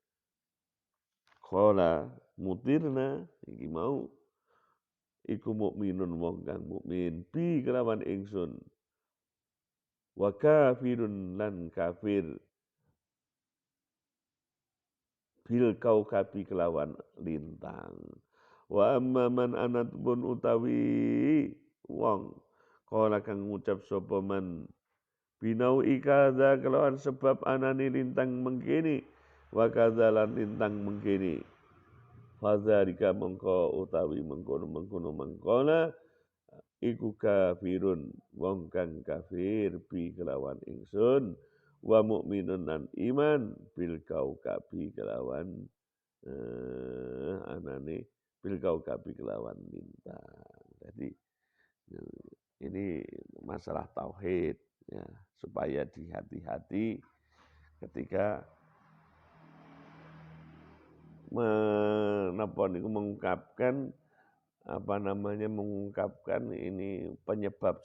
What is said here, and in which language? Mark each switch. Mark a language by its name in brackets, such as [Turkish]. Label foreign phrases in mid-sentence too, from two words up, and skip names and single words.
[Javanese] qala mutirna iki mau iku mukminun wong kang mukmin bi kelawan ingsun [Arabic] وكافر [Javanese] lan kafir bil kaukabi kelawan lintang [Arabic] وأما من [Javanese] anat pun utawi wong kala kang ngucap sapa man binau ikadza kelawan sebab anani lintang mengkini wa kadzalan lintang mengkini fadzalika mengko utawi mengkono mengkona iku kafirun wong kang kafir bi kelawan ingsun [Arabic] ومؤمن [Javanese] lan iman [Arabic] بالكوكب [Javanese] kelawan anane [Arabic] بالكوكب [Javanese] kelawan lintang. [Indonesian] Jadi ini masalah tauhid ya, supaya dihati-hati ketika mengungkapkan mengungkapkan ini penyebab